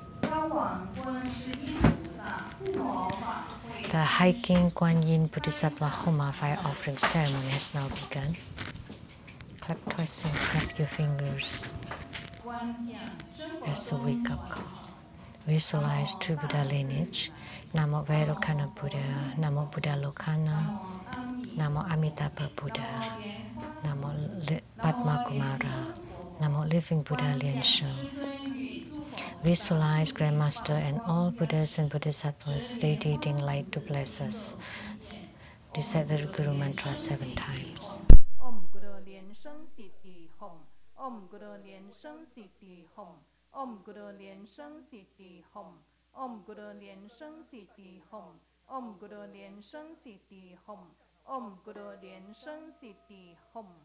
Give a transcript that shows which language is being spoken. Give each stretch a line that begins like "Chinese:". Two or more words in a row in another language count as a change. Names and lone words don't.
English: The hiking Kuan Yin Bodhisattva Homa fire offering ceremony has now begun. Clap twice and snap your fingers as a wake-up call. Visualize true Buddha lineage.
Sanskrit: Namo Vairocana Buddha, Namo Buddha Lokana, Namo Amitabha Buddha, Padma Kumara.
English: Namo Living Buddha Lian-Sheng. Visualize Grandmaster and all Buddhas and Bodhisattvas radiating light to bless us. Recite the Guru Mantra 7 times.
Sanskrit: Om Guru Lian-Sheng Siddhi Hom. Om Guru Lian-Sheng Siddhi Hom. Om Guru Lian-Sheng Siddhi Hom. Om Guru Lian-Sheng Siddhi Hom. Om Guru Lian-Sheng Siddhi Hom. Om Guru Lian-Sheng Siddhi Hom.